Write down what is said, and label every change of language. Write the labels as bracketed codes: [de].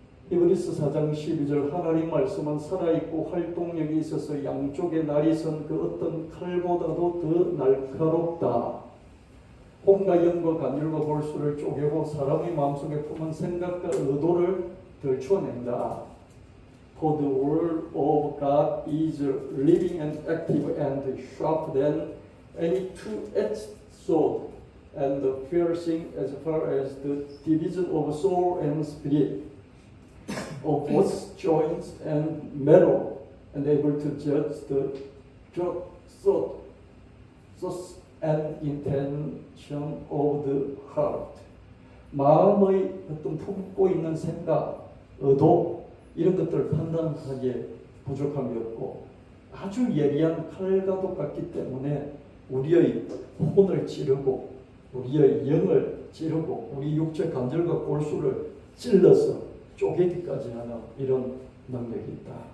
[ko] 히브리서 4장 12절 하나님 말씀은 살아있고 활동력이 있어서 양쪽에 날이 선 그 어떤 칼보다도 더 날카롭다. 혼과 영과 간율과 골수를 쪼개고 사람의 마음속에 품은 생각과 의도를 들춰낸다. [en] For the word of God is living and active and sharper than any two-edged sword and piercing as far as the division of soul and spirit, of both joints and marrow, and able to judge the thoughts and intention of the heart. [ko] 마음의 어떤 품고 있는 생각, 의도 이런 것들을 판단하기에 부족함이 없고 아주 예리한 칼과 똑같기 때문에 우리의 혼을 찌르고 우리의 영을 찌르고 우리 육체 관절과 골수를 찔러서 쪼개기까지 하는 이런 능력이 있다.